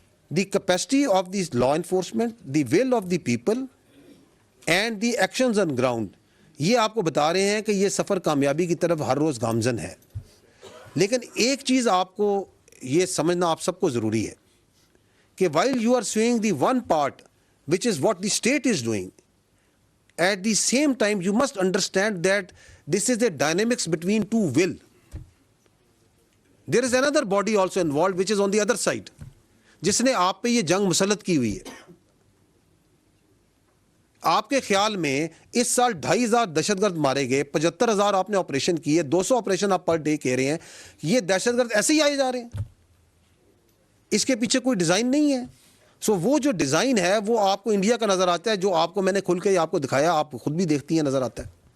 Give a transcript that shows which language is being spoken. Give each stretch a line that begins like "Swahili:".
English: the capacity of the law enforcement, the will of the people and the actions on ground,
Urdu: یہ آپ کو بتا رہے ہیں کہ یہ سفر کامیابی کی طرف ہر روز گامزن ہے. لیکن ایک چیز آپ کو یہ سمجھنا آپ سب کو ضروری ہے کہ
English: while you are seeing the one part which is what the state is doing. At the same time, you must understand that this is a dynamics between two will. There is another body also involved, which is on the other side,
Urdu: جسنے آپ پہ یہ جنگ مسلط کی ہوئی ہے. آپ کے خیال میں اس سال 2,500 دہشت گرد مارے گئے, 75,000 آپ نے آپریشن کیے, 200 آپریشن آپ پر ڈے کہہ رہے ہیں, یہ دہشت گرد ایسے ہی آئے جا رہے ہیں؟ اس کے پیچھے کوئی ڈیزائن نہیں ہے. سو وہ جو ڈیزائن ہے وہ آپ کو انڈیا کا نظر آتا ہے, جو آپ کو میں نے کھل کے آپ کو دکھایا, آپ خود بھی دیکھتی ہیں, نظر آتا ہے.